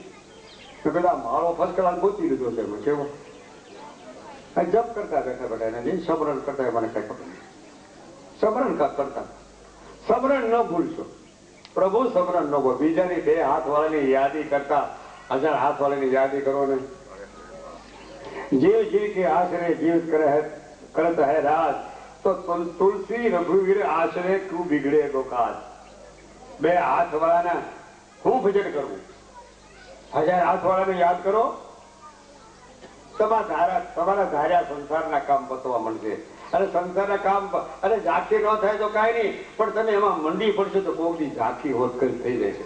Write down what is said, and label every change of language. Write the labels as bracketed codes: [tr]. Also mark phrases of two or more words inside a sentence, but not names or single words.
[gu] પેલા માળો [en] first class [gu] ગોતી લીધો છે. કેવો જપ કરતા બેઠા બેઠા એને સમરણ કરતા મને કઈ ખબર નહીં. સમરણ કરતા સમરણ ન ભૂલશો. પ્રભુ સમરણ ન ભૂલ. બીજાની બે હાથ વાળાની યાદી કરતા 1000 હાથ વાળાની યાદી કરો ને. [hi] जीव जीव के आश्रय जीव करत है राज तो तुलसी रघुवीर आशरे तू बिगड़े गोकाल. [gu] બે હાથ વાળાના હું ભજન કરવું? 1000 હાથ વાળાને યાદ કરો, તમારા ધાર્યા સંસારના કામ પતવા મળશે. અને સંસારના કામ અને ઝાંખી ન થાય તો કાંઈ નહીં, પણ તમે એમાં મંડી પડશે તો કોકની ઝાંખી હોત કરી થઈ જશે.